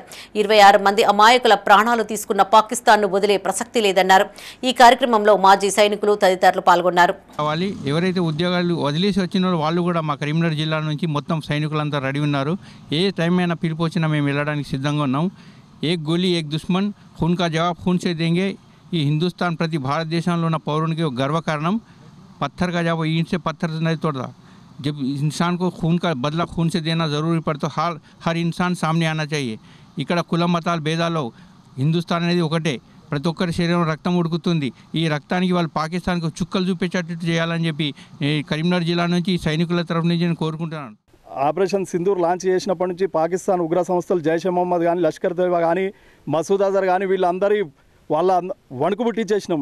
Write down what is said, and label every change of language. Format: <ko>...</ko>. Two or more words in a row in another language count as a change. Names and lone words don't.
<te>26 మంది అమాయకుల ప్రాణాలు తీసుకున్న పాకిస్తాన్ను వదిలే ప్రసక్తి లేదన్నారు. ఈ కార్యక్రమంలో మాజీ సైనికులు తదితరులు పాల్గొన్నారు. ఎవరైతే ఉద్యోగాలు వదిలేసి వచ్చిన వాళ్ళు కూడా మా కరీంనగర్ జిల్లా నుంచి మొత్తం సైనికులంతా రెడీ ఉన్నారు. ఏ టైం అయినా పిలుపు వచ్చినా మేము వెళ్ళడానికి సిద్ధంగా ఉన్నాం.</te> <hi>एक गोली एक दुश्मन, खून का जवाब खून से देंगे.</hi> <te>ఈ హిందుస్థాన్ ప్రతి భారతదేశంలో ఉన్న పౌరునికి ఒక గర్వకారణం.</te> <hi>पत्थर का जब ईंट से पत्थर नहीं तोड़ता, जब इंसान को खून का बदला खून से देना ज़रूरी पड़ता, हर इंसान सामने आना चाहिए.</hi> <te>ఇక్కడ కుల మతాల భేదాలు హిందుస్థాన్ అనేది ఒకటే. ప్రతి ఒక్కరి శరీరం రక్తం ఉడుకుతుంది. ఈ రక్తానికి వాళ్ళు పాకిస్తాన్కు చుక్కలు చూపించేటట్టు చేయాలని చెప్పి కరీంనగర్ జిల్లా నుంచి సైనికుల తరఫు నుంచి నేను కోరుకుంటున్నాను. ఆపరేషన్ సింధూర్ లాంచ్ చేసినప్పటి నుంచి పాకిస్తాన్ ఉగ్ర సంస్థలు జైషే మొహమ్మద్ కానీ లష్కర్ తోయిబా కానీ మసూద్ అజర్ కానీ వీళ్ళందరి వాళ్ళ వణుకు పుట్టించేసినాం.</te>